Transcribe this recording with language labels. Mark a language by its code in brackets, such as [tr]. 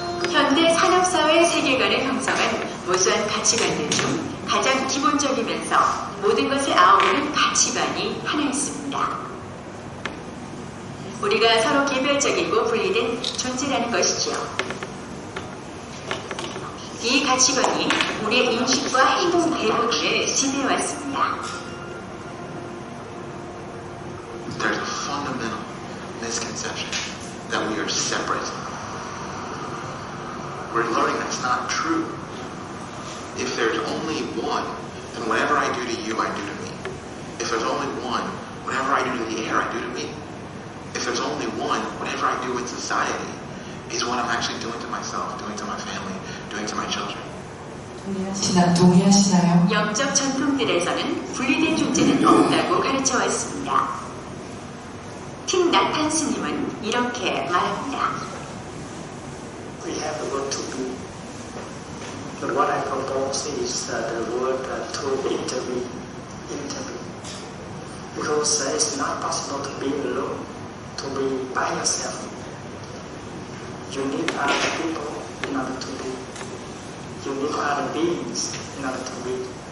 [ko] 현대 산업사회 세계관을 형성한 무수한 가치관들 중 가장 기본적이면서 모든 것을 아우르는 가치관이 하나 있습니다. 우리가 서로 개별적이고 분리된 존재라는 것이지요. 이 가치관이 우리의 인식과 행동 대부분을 지배해왔습니다. [en] There's a fundamental misconception that we are separate. We're learning that's not true. If there's only one, then whatever I do to you, I do to me. If there's only one, whatever I do to the air, I do to me. If there's only one, whatever I do with society is what I'm actually doing to myself, doing to my family, doing to my children. [ko] 동의하시나요? 영적 전통들에서는 분리된 존재는 없다고 가르쳐 왔습니다. 팀 나탄 스님은 이렇게 말합니다. [en] We have the word to be. But what I propose is the word to intervene. Because it's not possible to be alone, to be by yourself. You need other people in order to be. You need other beings in order to be.